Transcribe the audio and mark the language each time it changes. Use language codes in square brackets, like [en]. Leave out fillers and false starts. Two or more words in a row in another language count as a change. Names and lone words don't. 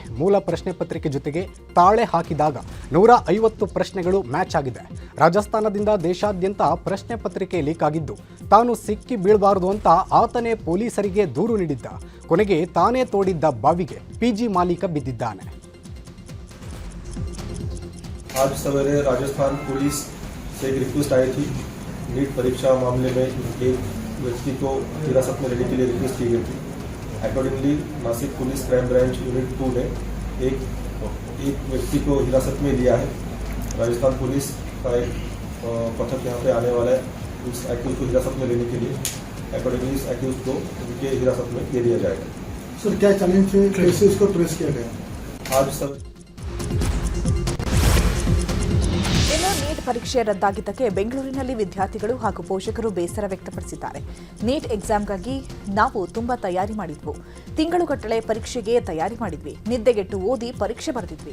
[kn] ಮೂಲ ಪ್ರಶ್ನೆ ಪತ್ರಿಕೆ ಜೊತೆಗೆ ತಾಳೆ ಹಾಕಿದಾಗ 150 ಪ್ರಶ್ನೆಗಳು ಮ್ಯಾಚ್ ಆಗಿದೆ. ರಾಜಸ್ಥಾನದಿಂದ ದೇಶಾದ್ಯಂತ ಪ್ರಶ್ನೆ ಪತ್ರಿಕೆ ಲೀಕ್ ಆಗಿದ್ದು ತಾನು ಸಿಕ್ಕಿ ಬೀಳಬಾರದು ಅಂತ ಆತನೇ ಪೊಲೀಸರಿಗೆ ದೂರು ನೀಡಿದ್ದ. ಕೊನೆಗೆ ತಾನೇ ತೋಡಿದ್ದ ಬಾವಿಗೆ ಪಿಜಿ ಮಾಲೀಕ ಬಿದ್ದಿದ್ದಾನೆ. [hi] आज सवेरे राजस्थान पुलिस से एक रिक्वेस्ट आई थी। नीट परीक्षा मामले में एक व्यक्ति को हिरासत में लेने के लिए रिक्वेस्ट की गई थी। अकॉर्डिंगली नासिक पुलिस क्राइम ब्रांच यूनिट 2 ने एक व्यक्ति को हिरासत में लिया है। राजस्थान पुलिस का एक पथक यहाँ पे आने वाला है उस एक्यूज को हिरासत में लेने के लिए। अकॉर्डिंगली इस एक्यूज को उनके हिरासत में ले लिया जाएगा। सर क्या चैलेंज से कैसे उसको ट्रेस किया गया? आज सब [kn] ಇನ್ನು ನೀಟ್ ಪರೀಕ್ಷೆ ರದ್ದಾಗಿದ್ದಕ್ಕೆ ಬೆಂಗಳೂರಿನಲ್ಲಿ ವಿದ್ಯಾರ್ಥಿಗಳು ಹಾಗೂ ಪೋಷಕರು ಬೇಸರ ವ್ಯಕ್ತಪಡಿಸಿದ್ದಾರೆ. ನೀಟ್ ಎಕ್ಸಾಮ್ಗಾಗಿ ನಾವು ತುಂಬಾ ತಯಾರಿ ಮಾಡಿದ್ವು. ತಿಂಗಳುಗಟ್ಟಲೆ ಪರೀಕ್ಷೆಗೆ ತಯಾರಿ ಮಾಡಿದ್ವಿ. ನಿದ್ದೆಗೆಟ್ಟು ಓದಿ ಪರೀಕ್ಷೆ ಬರೆದಿದ್ವಿ.